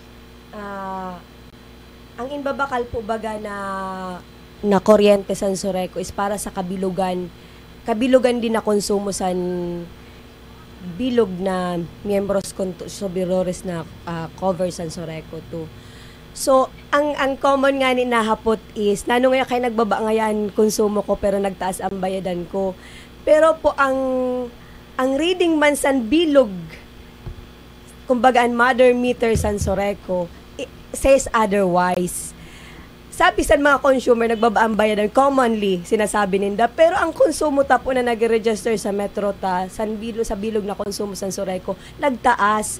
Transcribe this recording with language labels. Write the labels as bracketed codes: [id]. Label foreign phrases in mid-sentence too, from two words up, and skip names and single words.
[bks] Ang inbabakal po baga na kuryente sa Soreco is para sa kabilugan din na konsumo sa bilog na miyembros consumidores na cover sa Soreco to. So, ang common nga ni nahapot is, nano nga kay nagbaba ngayon konsumo ko pero nagtaas ang bayadan ko. Pero po ang reading man san bilog, kumbaga ang [en] mother meter [bks] san Soreco, [en] says otherwise. [bks] Sabi sa mga consumer, nagbaba ang bayadan, commonly, sinasabi ninda. Pero ang konsumo ta po na nag-register sa Metro ta, sa bilog na konsumo sa Soreco, nagtaas.